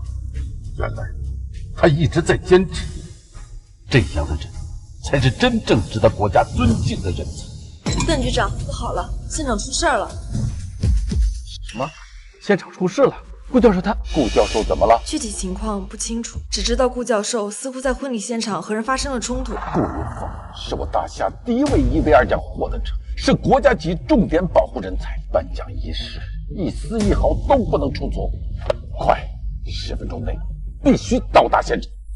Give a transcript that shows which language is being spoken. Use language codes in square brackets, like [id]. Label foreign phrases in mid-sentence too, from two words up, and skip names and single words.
[zh] 原來他一直在堅持，這樣的人才是真正值得國家尊敬的人才。鄧局長，不好了，現場出事了。什麼？現場出事了？顧教授他…… 顧教授怎麼了？具體情況不清楚，只知道顧教授似乎在婚禮現場和人發生了衝突。顧雲峰是我大夏第一位1V2獎獲得者，是國家級重點保護人才。頒獎儀式一絲一毫都不能出錯。快，10分鐘內必須到達現場。